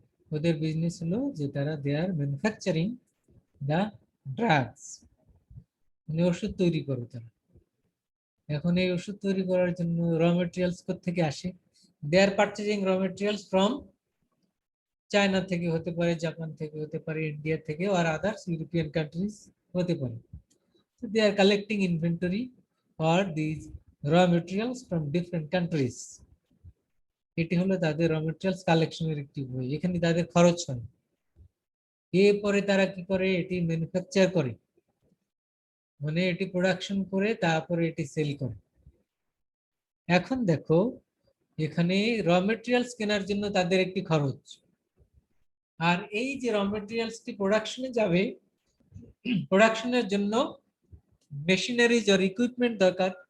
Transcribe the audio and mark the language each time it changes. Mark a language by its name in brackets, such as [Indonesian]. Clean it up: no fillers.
[Bangla] ওদের বিজনেস হলো যে তারা [English] they are manufacturing the drugs, [Bangla] মানে ওষুধ তৈরি করে তারা। এখন এই ওষুধ তৈরি করার জন্য র মেটেরিয়ালস থেকে আসে, [English] they are purchasing raw materials from [Bangla] China থেকে হতে পারে, জাপান থেকে হতে পারে, ইন্ডিয়া থেকে, আর আদার্স ইউরোপিয়ান কান্ট্রিজ হতে পারে। [English] So they are collecting inventory for these raw materials from different countries. [Bangla] এটি হলো তাদের র মেটেরিয়ালস কালেকশনের একটি বই, এখানে তাদের খরচ হয়। এরপরে তারা কি করে? এটি ম্যানুফ্যাকচার করে, মানে এটি প্রোডাকশন করে তারপরে এটি সেল করে। এখন দেখো এখানে র মেটেরিয়ালস কেনার জন্য তাদের একটি খরচ, আর এই যে র মেটেরিয়ালসটি প্রোডাকশনে যাবে, প্রোডাকশনের জন্য মেশিনারিজ আর ইকুইপমেন্ট দরকার।